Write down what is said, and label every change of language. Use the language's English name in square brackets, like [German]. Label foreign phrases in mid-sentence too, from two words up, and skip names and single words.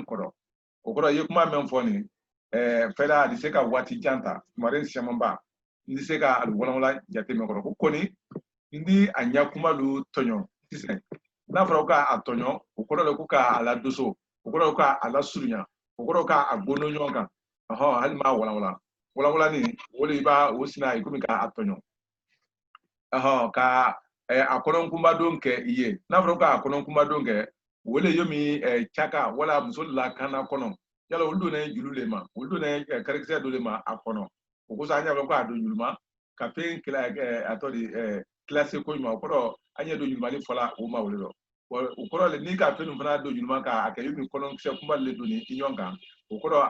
[Bambara] kɔrɔ o kɔrɔ ye kuma mɛn fɔ nin fɛda a ti se ka waati jan ta tumari siamanba n ti se ka walawala jate mɛn kɔrɔ ko kɔni n di a ɲa kuma lu tɔɲɔ sisan n'a fɔra ko k'a tɔɲɔ o kɔrɔ le ko k'a la doso o kɔrɔ k'a la surunya o kɔrɔ k'a gono ɲɔgɔn kan hali m'a walawala ni o de b'a o sina ye komi k'a tɔɲɔ ka a kɔnɔkunba don kɛ i ye n'a fɔra k'a kɔnɔkunba don kɛ o le yomi caka wala muso lakana kɔnɔ yala olu donnen julu le ma olu donnen karikisɛ dɔ le ma a kɔnɔ o kosɔn an y'a fɔ k'a don julu ma ka fɛn a tɔ de kilase ko ɲuman o kɔrɔ an ye don julumani fɔla o ma wele dɔ o kɔrɔ le n'i ka fɛn fana don juluma k'a kɛ yomi kɔnɔkisɛ kunba le don ni ɲɔgɔn kan o kɔrɔ